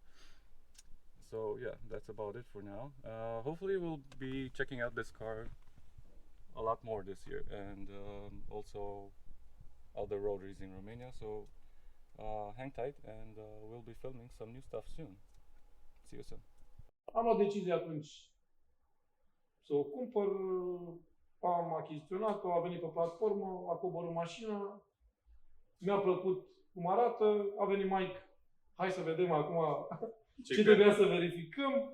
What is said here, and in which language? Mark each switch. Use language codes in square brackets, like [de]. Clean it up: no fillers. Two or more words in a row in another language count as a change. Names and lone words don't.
[en] So yeah, that's about it for now. Hopefully we'll be checking out this car a lot more this year, and also other rotaries in Romania. So hang tight, and we'll be filming some new stuff soon. See you soon. [ro] Am luat decizia atunci să o cumpăr, am achiziționat-o, a venit pe platformă, a coborât mașina, mi-a plăcut cum arată, a venit Mike, hai să vedem acum ce trebuia să verificăm.